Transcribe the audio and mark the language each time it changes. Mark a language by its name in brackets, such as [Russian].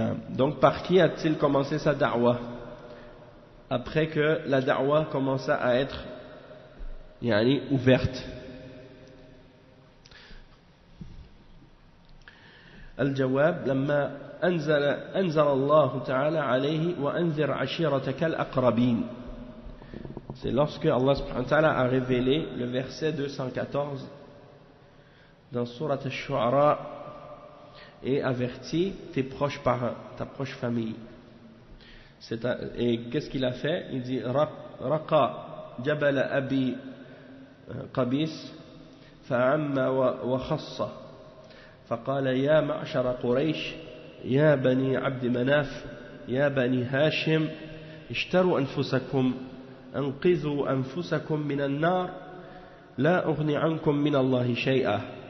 [French] Donc par qui a-t-il commencé sa da'wa après que la da'wa commença à être ouverte? [Arabic] الجواب لما أنزل الله تعالى عليه وأنذر عشيرتك الأقربين. [French] C'est lorsque Allah subhanahu wa ta'ala a révélé le verset 214 dans Surat al-Shu'ara et averti tes proches parents, ta proche famille. Et qu'est-ce qu'il a fait? Il dit [Arabic] Raqa Jabal Abi قبيس فعم وخص فقال يا معشر قريش يا بني عبد مناف يا بني هاشم اشتروا أنفسكم أنقذوا أنفسكم من النار لا أغني عنكم من الله شيئا